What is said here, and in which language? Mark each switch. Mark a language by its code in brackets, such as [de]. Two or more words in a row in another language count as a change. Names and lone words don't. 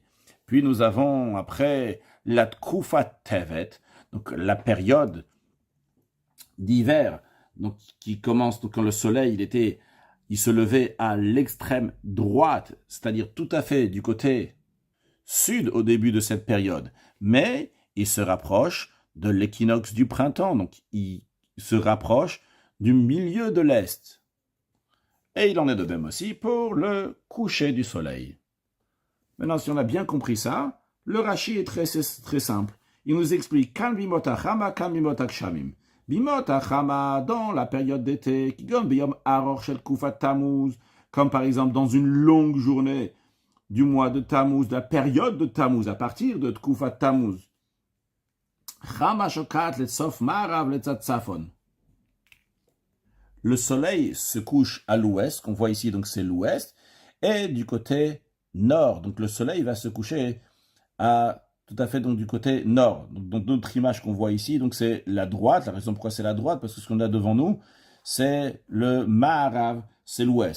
[fr] Puis nous avons après la [he] תקופת טבת, [fr] donc la période d'hiver, donc qui commence donc quand le soleil il se levait à l'extrême droite, c'est-à-dire tout à fait du côté sud au début de cette période, mais il se rapproche de l'équinoxe du printemps, donc il se rapproche du milieu de l'est. Et il en est de même aussi pour le coucher du soleil. Maintenant, si on a bien compris ça, le Rashi est très simple. [he] Il nous explique כאן בימות החמה, כאן בימות הגשמים. בימות החמה, [fr] dans la période d'été, [he] כגון ביום ארוך של תקופת תמוז, [fr] comme par exemple dans une longue journée du mois de Tammuz, de la période de Tammuz, à partir de [he] תקופת תמוז. חמה שוקעת לצד מערב לצד צפון. [fr] Le soleil se couche à l'ouest, qu'on voit ici, donc c'est l'ouest, et du côté nord. Donc le soleil va se coucher tout à fait donc, du côté nord. Donc notre image qu'on voit ici, donc c'est la droite. La raison pourquoi c'est la droite, parce que ce qu'on a devant nous, c'est le Ma'arav, c'est l'ouest.